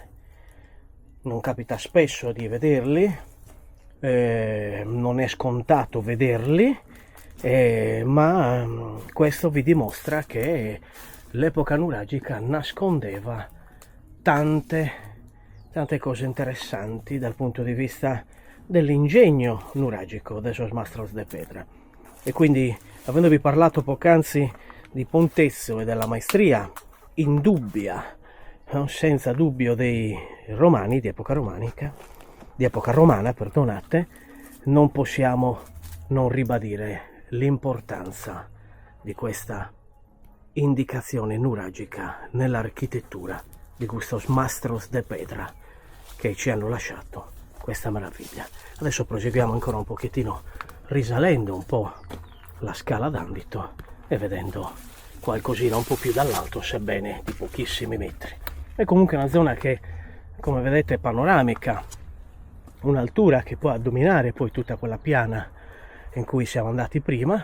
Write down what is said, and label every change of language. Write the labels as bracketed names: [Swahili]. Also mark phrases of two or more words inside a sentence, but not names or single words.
[Italian] Non capita spesso di vederli, non è scontato vederli, ma questo vi dimostra che l'epoca nuragica nascondeva tante cose interessanti dal punto di vista dell'ingegno nuragico [Sardinian] de sos mastros de pedra. [Italian] E quindi, avendovi parlato poc'anzi di Pontezzo e della maestria indubbia, senza dubbio, dei romani, di epoca romana, perdonate, non possiamo non ribadire l'importanza di questa indicazione nuragica nell'architettura di questi [Sardinian] mastros de pedra [Italian] che ci hanno lasciato questa meraviglia. Adesso proseguiamo ancora un pochettino, risalendo un po' la scala d'andito e vedendo qualcosina un po' più dall'alto, sebbene di pochissimi metri. È comunque una zona che, come vedete, è panoramica, un'altura che può dominare poi tutta quella piana in cui siamo andati prima.